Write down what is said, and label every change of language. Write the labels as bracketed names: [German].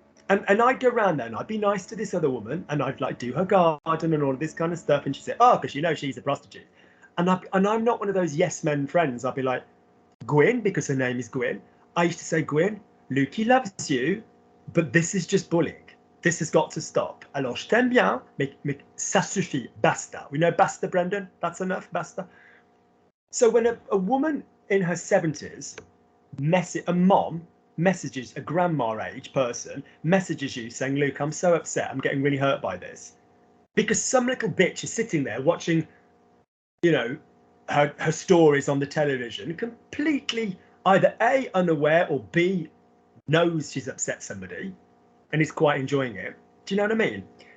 [English] And I'd go around there and I'd be nice to this other woman, and I'd like do her garden and all of this kind of stuff. And she'd say, oh, because you know she's a prostitute. And I'm not one of those yes men friends. I'd be like, Gwyn, because her name is Gwyn. I used to say, Gwyn, Lukey loves you, but this is just bullying. This has got to stop. [French] Alors, je t'aime bien, mais ça suffit, basta. [English] We know basta, Brendan? That's enough, basta. So when a woman in her 70s, a mom messages a grandma age person, messages you saying, Luke, I'm so upset, I'm getting really hurt by this. Because some little bitch is sitting there watching, you know, her stories on the television, completely either A, unaware, or B, knows she's upset somebody and is quite enjoying it. Do you know what I mean?